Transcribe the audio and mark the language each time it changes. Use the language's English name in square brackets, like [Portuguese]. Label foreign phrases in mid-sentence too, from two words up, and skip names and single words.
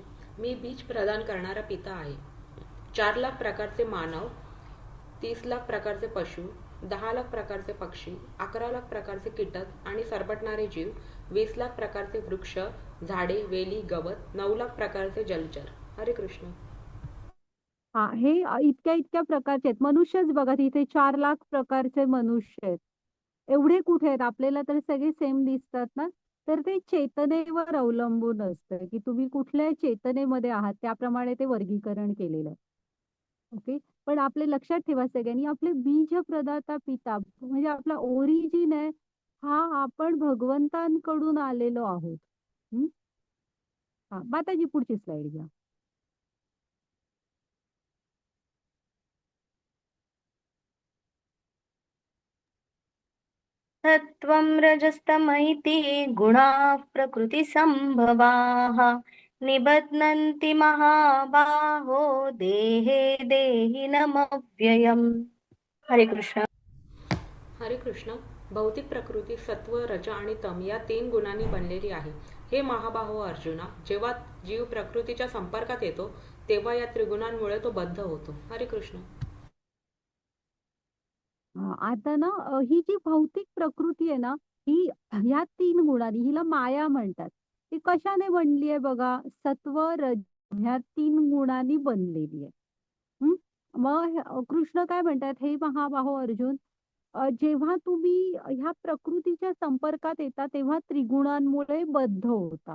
[Marathi] मी बीज प्रदान करणारा पिता आहे. 4 लाख प्रकारचे मानव, 30 लाख प्रकारचे पशु, 10 लाख प्रकारचे पक्षी, 11 लाख प्रकारचे कीटक आणि सरपटणारे जीव, 20 लाख प्रकारचे वृक्ष, झाडे, वेली, गवत, 9 लाख प्रकारचे जलचर. हरे कृष्ण. हां, हे इतक्या इतक्या प्रकारचे आहेत. मनुष्यच बघा, तिथे 4 लाख प्रकारचे मनुष्य आहेत. एवढे कुठे आहेत? आपल्याला तर सगळे सेम दिसतात ना. तर ते चेतनेवर अवलंबून असतं, की तुम्ही कुठल्या चेतनेमध्ये आहात, त्याप्रमाणे ते वर्गीकरण केलेलं आहे. ओके. पण आपले लक्षात ठेवा सगळ्यांनी, आपले बीज प्रदाता पिता म्हणजे आपला ओरिजिन आहे, हा आपण भगवंतांकडून आलेलो आहोत. हं? हां, माताजी पुढची स्लाईड घ्या. [Sanskrit] सत्त्वं रजस्तम इति गुणाः प्रकृतिसम्भवाः निबध्नन्ति महाबाहो देहे देहिनमव्ययम्. [Marathi] हरे कृष्ण. हरे कृष्ण. भौतिक प्रकृती सत्व, रज आणि तम या 3 गुणांनी बनलेली आहे. हे महाबाहो अर्जुना, जेव्हा जीव प्रकृतीच्या संपर्कात येतो तेव्हा या त्रिगुणांमुळे तो बद्ध होतो. हरे कृष्ण. आता ना ही जी भौतिक प्रकृती आहे ना, ही ह्या 3 गुणांनी, हिला माया म्हणतात. ती कशाने बनली आहे बघा? सत्व, रज ह्या 3 गुणांनी बनलेली आहे. हं. मग कृष्ण काय म्हणतात, "हे महाबाहो अर्जुन, जेव्हा तुम्ही ह्या प्रकृतीच्या संपर्कात येता तेव्हा त्रिगुणांमुळे बद्ध होता."